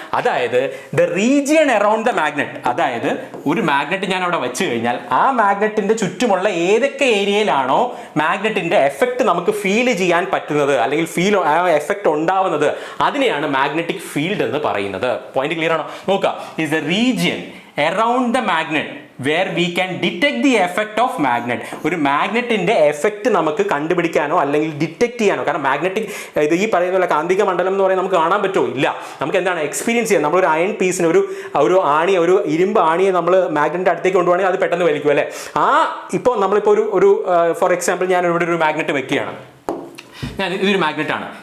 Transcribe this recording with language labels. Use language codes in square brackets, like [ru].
[ml] അതായത് [en] the region around the magnet, [ml] അതായത് ഒരു മാഗ്നറ്റ് ഞാൻ അവിടെ വെച്ച് കഴിഞ്ഞാൽ ആ മാഗ്നറ്റിന്റെ ചുറ്റുമുള്ള ഏതൊക്കെ ഏരിയയിലാണോ മാഗ്നറ്റിന്റെ എഫക്റ്റ് നമുക്ക് ഫീൽ ചെയ്യാൻ പറ്റുന്നത് അല്ലെങ്കിൽ ആ എഫക്റ്റ് ഉണ്ടാവുന്നത്, അതിനെയാണ് മാഗ്നറ്റിക് ഫീൽഡ് എന്ന് പറയുന്നത്. പോയിന്റ് ക്ലിയർ ആണോ? നോക്കാം. [en] is the region around the magnet where we can detect the effect of magnet. [ml] ഒരു മാഗ്നറ്റിന്റെ എഫക്റ്റ് നമുക്ക് കണ്ടുപിടിക്കാനോ അല്ലെങ്കിൽ ഡിറ്റക്ട് ചെയ്യാനോ, കാരണം മാഗ്നറ്റിക് ഇത് ഈ പറയുന്ന കാന്തിക മണ്ഡലം എന്ന് പറയുന്നത് നമുക്ക് കാണാൻ പറ്റുമോ? ഇല്ല. നമുക്ക് എന്താണ് എക്സ്പീരിയൻസ് ചെയ്യാം? നമ്മളൊരു അയൺ പീസിന് ഒരു ആണി, ഒരു ഇരുമ്പ് ആണിയെ നമ്മൾ മാഗ്നറ്റിന്റെ അടുത്തേക്ക് കൊണ്ടുപോകണമെങ്കിൽ അത് പെട്ടെന്ന് വലിക്കും അല്ലേ? ഇപ്പോൾ നമ്മളിപ്പോൾ ഒരു ഫോർ എക്സാമ്പിൾ ഞാൻ ഇവിടെ ഒരു മാഗ്നറ്റ് വെക്കുകയാണ്. ഇതൊരു മാഗ്നറ്റ് ആണ്.